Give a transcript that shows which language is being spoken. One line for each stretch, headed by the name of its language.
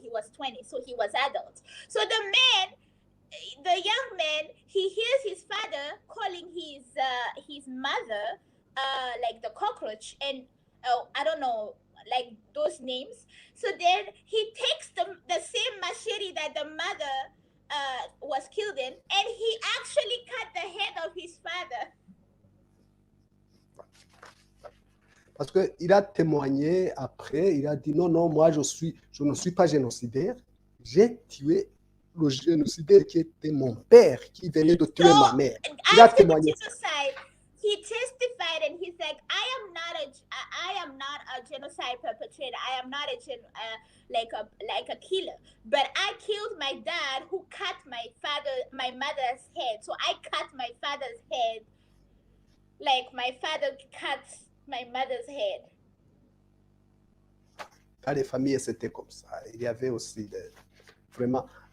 English: He was 20, so he was adult. So the young man, he hears his father calling his mother like the cockroach, and I don't know, like those names. So then he takes the same machete that the mother was killed in, and he actually cut the head of his father.
French: Parce qu'il a témoigné après, il a dit non, non, moi je ne suis pas génocidaire, j'ai tué le génocidaire qui était mon père, qui venait de tuer ma mère. Il a témoigné.
English: Genocide, he testified and he's like, I am not a genocide perpetrator. I am not like a killer. But I killed my dad who cut my mother's head. So I cut my father's head like my father cut my mother's head.
French: Dans les familles, c'était comme ça. Il y avait aussi vraiment...